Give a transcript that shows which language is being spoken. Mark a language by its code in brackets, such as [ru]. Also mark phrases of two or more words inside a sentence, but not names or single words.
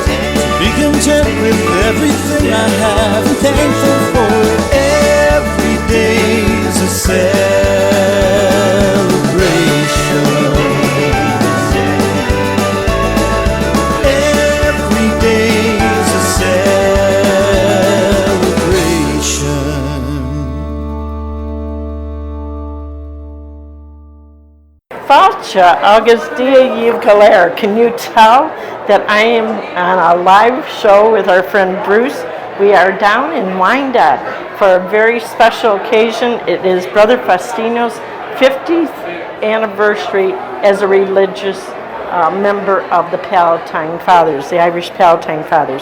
[en] To be content with everything I have and thankful for it. Every day is a celebration. Every day is a [ga] Fáilte agus [en] 𝐒𝐞𝐭 Can you tell that I am on a live show with our friend Bruce? We are down in Wyandotte for a very special occasion. It is Brother Faustino's 50th anniversary as a religious member of the Palatine Fathers, the Irish Palatine Fathers.